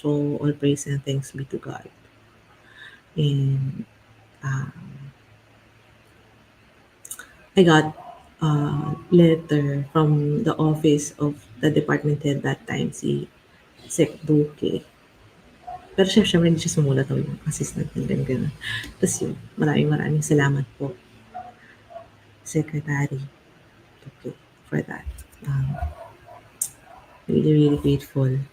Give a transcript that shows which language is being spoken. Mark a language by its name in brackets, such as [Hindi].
[English] So, all praise and thanks be to God. And I got a letter from the office of the department head that time, si Sec Duque. [Filipino] Pero syempre hindi siya sumulat o yung assistant ng gano'n. Tapos yun, maraming salamat po, Secretary Duque, [English] for that. Really, really grateful.